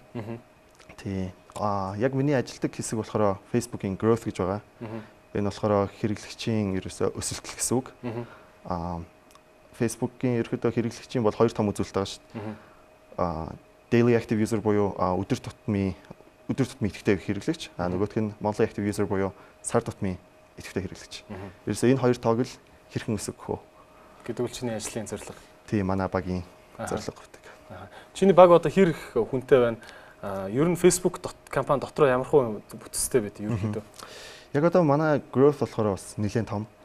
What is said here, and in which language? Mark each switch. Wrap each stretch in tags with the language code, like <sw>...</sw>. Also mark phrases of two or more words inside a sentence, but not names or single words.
<mn>Тий. Яг миний ажилдаг хэсэг болохоор Facebook-ийн growth гэж байгаа. Энэ болохоор хэрэглэгчийн ерөөсөө өсөлтөл гэсэн үг. Facebook-ийн ерөөхдөө хэрэглэгчийн бол 2 том үзүүлэлт байгаа шүү дээ.</mn> <en>Daily active user</en> <mn>буюу өдөр тутмын идэвхтэй хэрэглэгч.</mn> <en>Нөгөөх нь monthly active user</en> <mn>буюу сар тутмын идэвхтэй хэрэглэгч. Ерөөсөө энэ 2 тоог л хэрхэн өсгөх вэ гэдэг үл чиний ажлын зорилго. Тийм манай багийн зорилго гэдэг. Чиний баг одоо хэр их хүнтэй байна? Ер нь Facebook компани дотроо ямар хөө бүтцтэй байд ерөнхийдөө? Яг одоо манай growth болохоор бас нэлээд том.</mn>